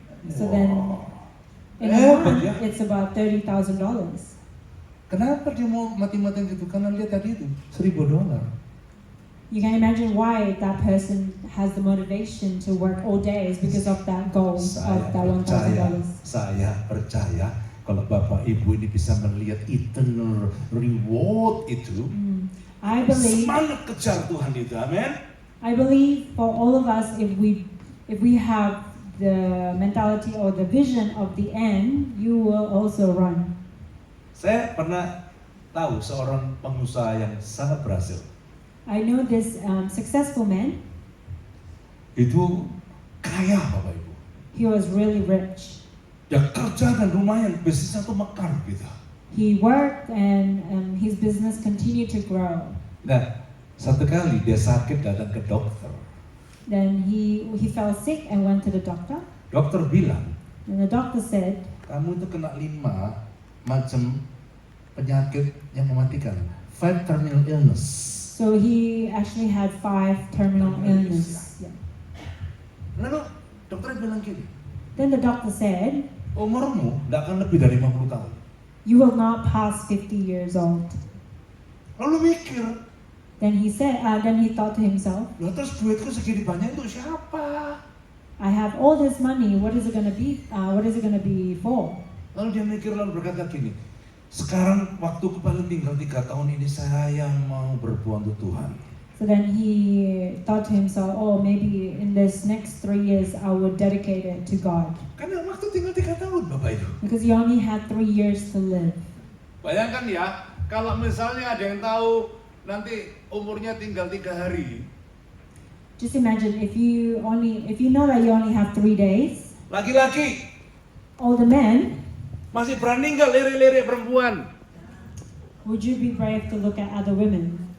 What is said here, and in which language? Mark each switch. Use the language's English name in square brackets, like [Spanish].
[English] So then in a month it's about $30,000. [Indonesian] Kenapa dia mau mati-matian gitu? Karena lihat tadi itu $1,000. [English] You can imagine why that person has the motivation to work all day is because of that goal of that $1,000. [Indonesian] Saya percaya kalau Bapak Ibu ini bisa melihat eternal reward itu, [English] I believe [Indonesian] semangat kejar Tuhan itu, amin. [English] I believe for all of us, if we have the mentality or the vision of the end, you will also run. [Indonesian] Saya pernah tahu seorang pengusaha yang sangat berhasil. [English] I know this successful man. [Indonesian] Itu kaya Bapak Ibu. [English] He was really rich. [Indonesian] Dia kerja dan lumayan, bisnisnya tuh mekar gitu. [English] He worked and his business continued to grow. [Indonesian] Nah, satu kali dia sakit datang ke dokter. [English] Then he fell sick and went to the doctor. [Indonesian] Dokter bilang, [English] And the doctor said, [Indonesian] kamu itu kena 5 macam penyakit yang mematikan. [English] 5 terminal illness. so he actually had 5 terminal illness. Yeah. [Indonesian] Lalu dokter bilang gini, [English] Then the doctor said, [Indonesian] umurmu tidak akan lebih dari 50 tahun. [English] you will not pass 50 years old. [Indonesian] Lalu mikir, [English] Then he thought to himself, [Indonesian] lah terus duitku segini banyak untuk siapa? [English] I have all this money. What is it going to be? What is it going to be for? [Indonesian] Lalu dia mikir lalu berkata gini, sekarang waktuku paling tinggal 3 tahun ini saya mau berbuat untuk Tuhan. [English] So then he thought to himself, oh, maybe in this next 3 years I would dedicate it to God. [Indonesian] Karena waktu tinggal 3 tahun Bapak Ibu. [English] Because he only had 3 years to live. [Indonesian] Bayangkan ya, kalau misalnya ada yang tahu nanti umurnya tinggal 3 hari. [English] Just imagine if you know that you only have 3 days, [Indonesian] Laki-laki [English] all the men, [Indonesian] masih berani nggak lirik-lirik perempuan? [English] would you be brave to look at other women?